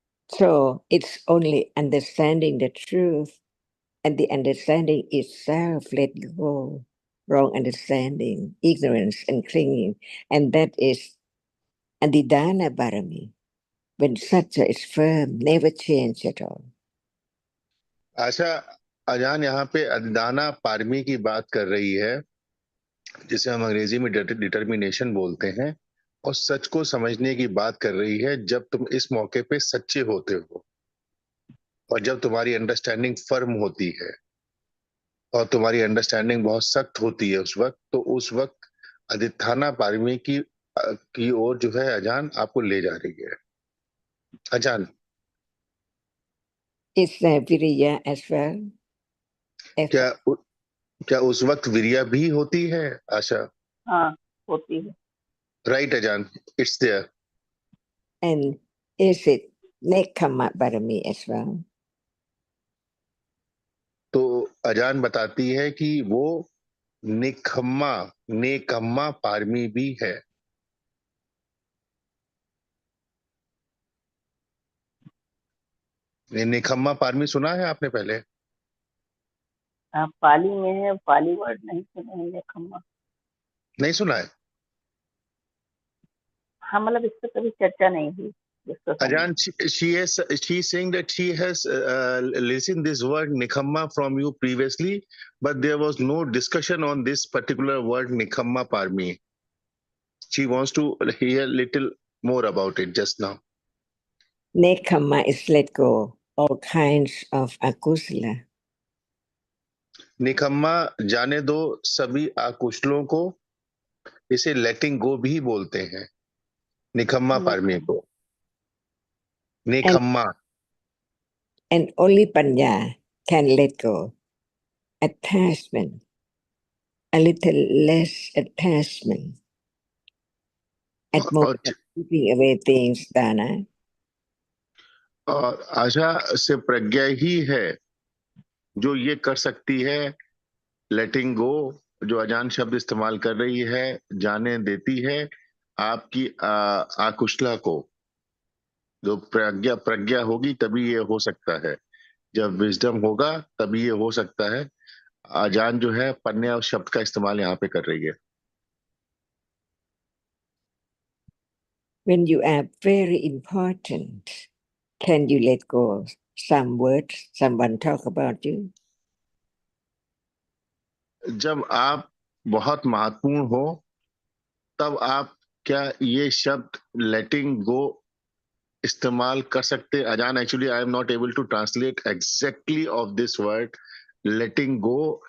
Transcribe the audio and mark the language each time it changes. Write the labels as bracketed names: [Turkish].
[English] So it's only understanding the truth, and the understanding itself let go wrong understanding, ignorance, and clinging, and that is Adidana Barami. When satya is firm, never change at all. [Hindi] आशा अजान यहाँ पे Adana पारमी की बात कर रही है, जिसे हम अंग्रेजी में डिटर्मिनेशन बोलते हैं, और सच को समझने की बात कर रही है जब तुम इस मौके पे सच्चे होते हो और जब तुम्हारी [English] understanding firm [Hindi] होती है और तुम्हारी अंडरस्टैंडिंग बहुत सख्त होती है उस वक्त, तो उस वक्त अधिष्ठाना पारमी की ओर जो है अजान आपको ले जा रही है। अजान, [English] Is there viriya as well? [Hindi] क्या [English] Effort. [Hindi] क्या उस वक्त विरिया भी होती है आशा? हाँ, होती है। [English] Right Ajahn, it's there. And is it Nekama Barami as well? [Hindi] तो अजान बताती है कि वो निखम्मा नेकम्मा पारमी भी है। ये निखम्मा पारमी सुना है आपने पहले? हाँ, पाली में है, [English] Pali word [Hindi] नहीं सुने हैं खम्मा। नहीं सुना है? हाँ, मतलब इस पर कभी चर्चा नहीं हुई जिसको समझ। अजान, [English] she is saying that she has listened this word nikhamma from you previously, but there was no discussion on this particular word nikhamma parmi. She wants to hear little more about it just now. Nekama is let go all kinds of akusala. [Hindi] निखम्मा जाने दो सभी आकुशलों को, इसे लेटिंग गो भी बोलते हैं, निखम्मा पारमी निखम्मा। को। निखम्मा। [English] And only Panya can let go. Attachment, a little less attachment. At [Hindi] और, [English] moment, keeping away things, Dana. [Hindi] और आशा से प्रज्ञा ही है जो ये कर सकती है, लेटिंग गो, जो अजान शब्द इस्तेमाल कर रही है, जाने देती है आपकी आकुशला को। जो प्रज्ञा प्रज्ञा होगी तभी ये हो सकता है, जब विजडम होगा तभी ये हो सकता है। अजान जो है पन्या और शब्द का इस्तेमाल यहाँ पे कर रही है। When you are very important, can you let go some words someone talk about you? जब आप बहुत महत्वपूर्ण हो तब आप क्या ये शब्द लेटिंग गो इस्तेमाल कर सकते? [English] Ajahn, actually I am not able to translate exactly of this word letting go.